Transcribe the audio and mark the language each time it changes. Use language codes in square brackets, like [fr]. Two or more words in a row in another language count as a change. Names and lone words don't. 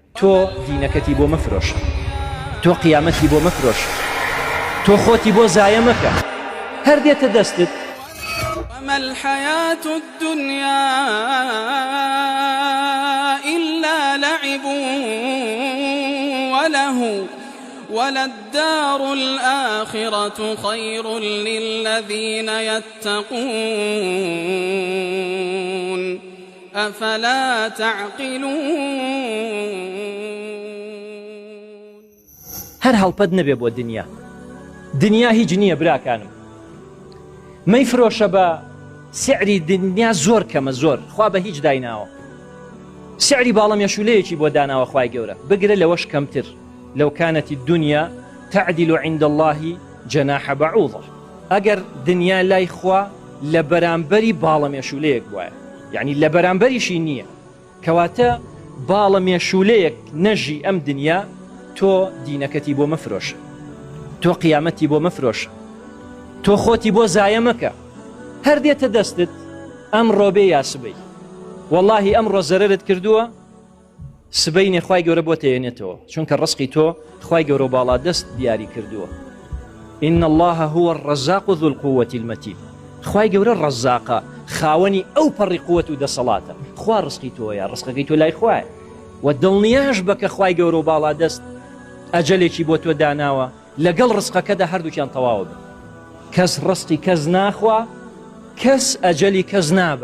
[ckb] تۆ دینەکەتی بۆ مەفرۆش، تۆ قیامەتی بۆ مەفرۆش، تۆ خۆتی بۆ زایە مەکە، هەر دێتە دەستت. [ar] وما الحياة الدنيا إلا لعب وله وللدار الآخرة خير للذين يتقون أفلا تعقلون. [ckb] هەر هەڵپەت نەبێ بۆ دنیا هیچ نییە براکانم. مەیفرۆشە بە سعری دنیا زۆر کەمە، زۆر خوا بە هیچ دایناوە. سعری باڵە مێشولەیەکی بۆ داناوە خوای گەورە، بگرە لەوەش کەمتر. [ar] لو كانت الدنيا تعدل عند الله جناح بعوضة. [ckb] ئەگەر دنیا لای خوا لە بەرامبەری باڵە مێشولەیەک بووە، یعنی لە بەرامبەریشی نییە، کەواتە باڵە مێشولەیەک نەژی ئەم دنیا، تۆ دینەکەتی بۆ مەفرۆشە، تۆ قیامەتی بۆ مەفرۆشە، تۆ خۆتی بۆ زایە مەکە، هەر دێتە دەستت. ئەمڕۆ بێ یا سبەی، وەڵڵاهی ئەمڕۆ زەرەرت کردووە، سبەی نێخوای گەورە بۆ تێنێتەوە، چونکە ڕزقی تۆ خوای گەورە باڵا دەست دیاری کردووە. [ar] إن الله هو الرزاق ذو القوة المتين. [ckb] خوای گەورە ڕەزاقە، خاوەنی ئەو پەڕی قووەت و دەسەڵاتە. خوا ڕزقی تۆیە، ڕزقەکەی تۆ لای خوایە، و دڵنیاش بکە خوای گەورە باڵا دەست ئەجەلێکی بۆ تۆ داناوە، لەگەڵ ڕزقەکەدا هەردووکیان تەواو بن. کەس ڕزقی کەس ناخوا، کەس ئەجەلی کەس نابە.